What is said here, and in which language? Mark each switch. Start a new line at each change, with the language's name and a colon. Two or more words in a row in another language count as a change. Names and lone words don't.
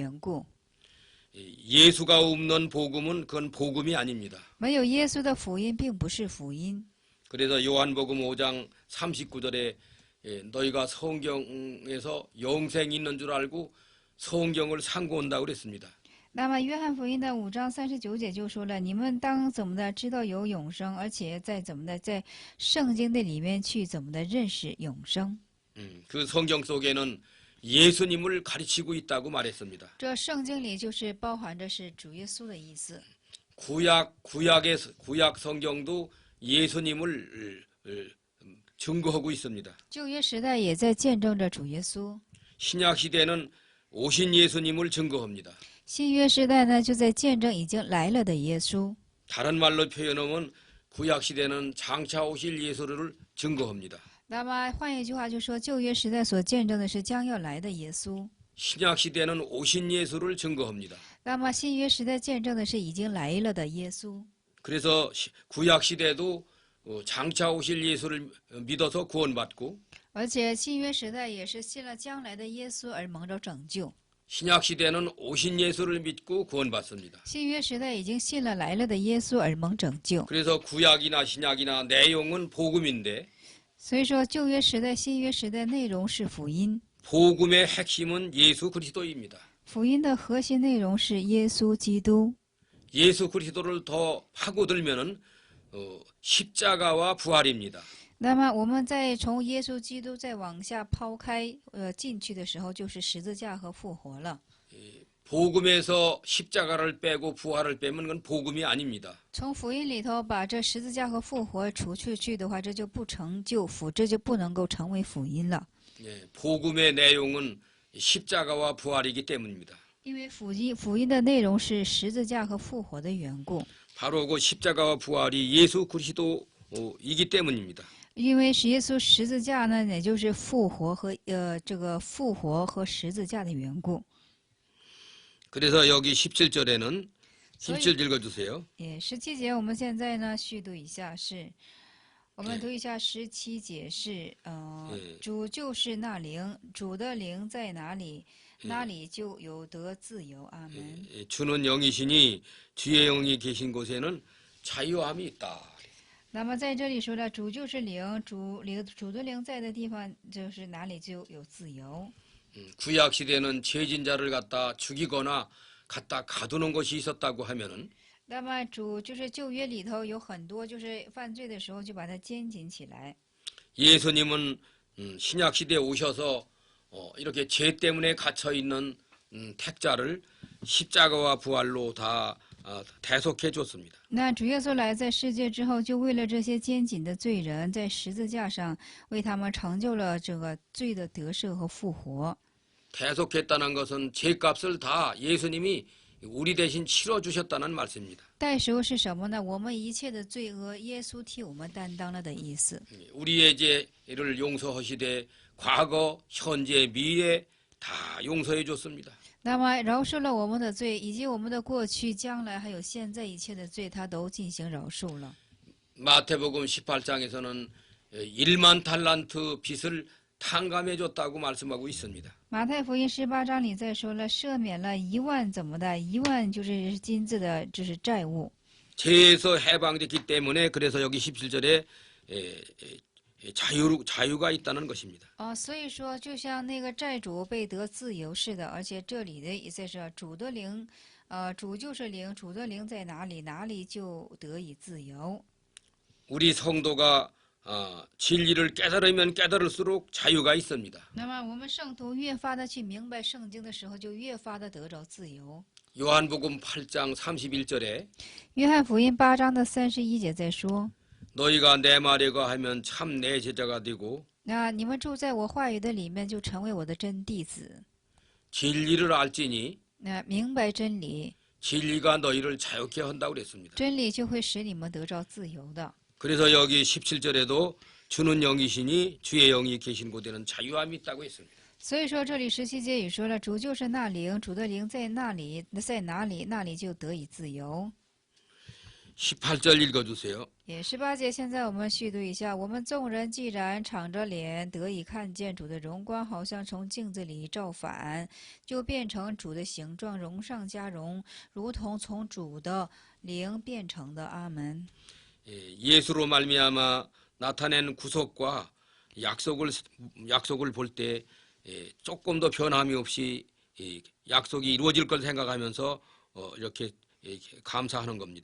Chinese: 因为福音的内容是耶稣基督的缘故。
Korean: 예수가 없는 복음은 그건 복음이 아닙니다.
Chinese: 没有耶稣的福音，并不是福音。
Korean: 그래서 요한복음 5장 39절에 너희가 성경에서 영생이 있는 줄 알고 성경을 상고 온다고 그랬습니다.
Chinese: 那么，约翰福音的5章39节就说了：你们当怎么的知道有永生，而且怎么的在圣经的里面去怎么的认识永生。
Korean: 그 성경 속에는 예수님을 가르치고 있다고 말했습니다.
Chinese: 这圣经里就是包含着是主耶稣的意思。
Korean: 구약 성경도 예수님을 증거하고 있습니다.
Chinese: 旧约时代也在见证着主耶稣，
Korean: 신약 시대는 오신 예수님을 증거합니다.
Chinese: 新约时代呢就在见证已经来了的耶稣。
Korean: 다른 말로 표현하면 구약 시대는 장차 오실 예수를 증거합니다.
Chinese: 那么换一句话就说，旧约时代所见证的是将要来的耶稣。
Korean: 신약 시대는 오신 예수를 증거합니다.
Chinese: 那么新约时代见证的是已经来了的耶稣。
Korean: 그래서 구약 시대도 장차 오실 예수를 믿어서 구원받고
Chinese: 而且新约时代也是信了将来的耶稣而蒙着拯救。
Korean: 신약 시대는 오신 예수를 믿고 구원받습니다.
Chinese: 新约时代已经信了来了的耶稣而蒙拯救。
Korean: 그래서 구약이나 신약이나 내용은 복음인데
Chinese: 所以说，旧约时代、新约时代内容是福音，
Korean: 복음의 핵심은 예수 그리스도입니다.
Chinese: 福音的核心内容是耶稣基督。
Korean: 예수 그리스도를 더 파고들면은 십자가와 부활입니다.
Chinese: 那么我们再从耶稣基督再往下抛开进去的时候，就是十字架和复活了。
Korean: 복음에서 십자가를 빼고 부활을 빼면 그건 복음이 아닙니다.
Chinese: 从福音里头把这十字架和复活除去的话，这就不成就福，这就不能够成为福音了。
Korean: 복음의 내용은 십자가와 부활이기 때문입니다.
Chinese: 因为福音的内容是十字架和复活的缘故。
Korean: 바로 그 십자가와 부활이 예수 그리스도이기 때문입니다.
Chinese: 因为是耶稣十字架呢，也就是复活和这个复活和十字架的缘故。
Korean: 그래서 여기 17절에는 17절 읽어주세요.
Chinese: 也17节，我们现在呢续读一下是，我们读一下17节是，主就是那灵，主的灵在哪里，那里就有得自由。阿门。
Korean: 주는 영이시니 주의 영이 계신 곳에는 자유함이 있다.
Chinese: 那么在这里说了，主就是灵，主的灵在的地方，就是哪里就有自由。
Korean: 구약 시대는 죄진자를 갖다 죽이거나 갖다 가두는 것이 있었다고 하면은
Chinese: 那么主就是旧约里头有很多，就是犯罪的时候就把它监禁起来。
Korean: 예수님은 신약 시대에 오셔서 이렇게 죄 때문에 갇혀 있는 택자를 십자가와 부활로 다 대속해 줬습니다.
Chinese: 那主耶稣来在世界之后，就为了这些监禁的罪人，在十字架上为他们成就了这个罪的得赦和复活。
Korean: 대속했다는 것은 죄값을 다 예수님이 우리 대신 치러 주셨다는 말씀입니다.
Chinese: 代赎是什么呢？我们一切的罪恶，耶稣替我们担当了的意思。
Korean: 우리의 죄를 용서하시되 과거, 현재, 미래 다 용서해 줬습니다.
Chinese: 那么饶恕了我们的罪，以及我们的过去、将来还有现在一切的罪，他都进行饶恕了。
Korean: 마태복음 18장에서는 1만 탈란트 빚을 탕감해 줬다고 말씀하고 있습니다.
Chinese: 马太福音18章里再说了，赦免了1万怎么的，1万就是金子的，就是债务。
Korean: 죄에서 해방됐기 때문에 그래서 여기 17절에 자유가 있다는 것입니다.
Chinese: 所以说，就像那个债主被得自由似的，而且这里的意思是主的灵，主就是灵，主的灵在哪里，哪里就得以自由。
Korean: 우리 성도가 진리를 깨달으면 깨달을수록 자유가 있습니다.
Chinese: 那么我们圣徒越发的去明白圣经的时候，就越发的得着自由。
Korean: 요한복음 8장 31절에
Chinese: 约翰福音8章的31节在说：
Korean: 너희가 내 말에 거하면 참 내 제자가 되고
Chinese: 那你们住在我话语的里面，就成为我的真弟子。
Korean: 진리를 알지니
Chinese: 那明白真理，
Korean: 진리가 너희를 자유케 한다고 그랬습니다.
Chinese: 真理就会使你们得着自由的。
Korean: 그래서 여기 17절에도 주는 영이시니 주의 영이 계신 곳에는 자유함이 있다고 했습니다.
Chinese: 所以说，这里17节也说了，主就是那灵，主的灵在那里，在哪里，那里就得以自由。
Korean: 18절 읽어주세요.
Chinese: 也18节，现在我们续读一下：我们众人既然敞着脸得以看见主的荣光，好像从镜子里照反，就变成主的形状，荣上加荣，如同从主的灵变成的。阿门。
Korean: 예수로 말미암아 나타낸 구속과 약속을 볼 때 조금도 변함이 없이 약속이 이루어질 걸 생각하면서 이렇게 감사하는 겁니다.